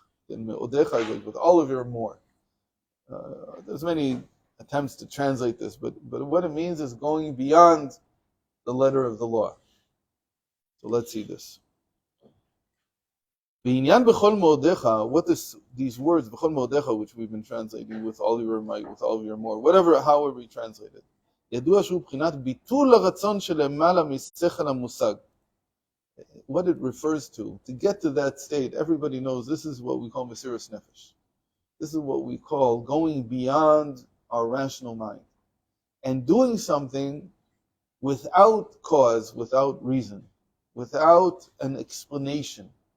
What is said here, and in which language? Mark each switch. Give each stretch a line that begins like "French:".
English: And me'odecha is like with all of your more. There's many attempts to translate this, but what it means is going beyond the letter of the law. So let's see this. B'inyan b'chol me'odecha, what is these words, b'chol me'odecha, which we've been translating with all of your might, with all of your more, however we translate it.
Hebrew: ידוע שהוא בחינת ביטול הרצון שלמעלה משכל המושג.
English: What it refers to get to that state, everybody knows this is what we call Mesiras Nefesh. This is what we call going beyond our rational mind and doing something without cause, without reason, without an explanation.